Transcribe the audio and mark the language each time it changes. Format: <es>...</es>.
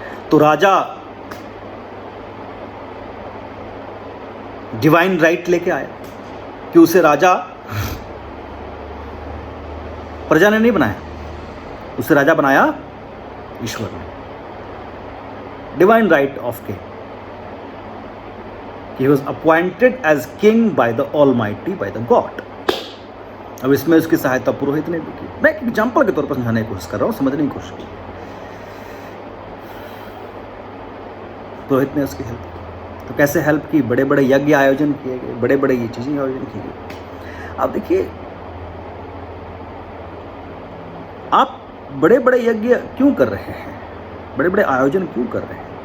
<hi>तो राजा divine right लेके आया कि उसे राजा प्रजा ने नहीं बनाया, उसे राजा बनाया ईश्वर ने।</hi> <en>Divine right of king, he was appointed as king by the almighty, by the god।</en> <hi>अब इसमें उसकी सहायता पुरोहित ने भी की। मैं एक एग्जाम्पल के तौर पर समझाने की कोशिश कर रहा हूं, समझने की कोशिश की। पुरोहित ने उसकी हेल्प की। तो कैसे हेल्प की? बड़े बड़े यज्ञ आयोजन किए गए, बड़े बड़े ये चीजें आयोजन की गई। अब देखिए, आप बड़े बड़े यज्ञ क्यों कर रहे हैं, बड़े बड़े आयोजन क्यों कर रहे हैं?</hi>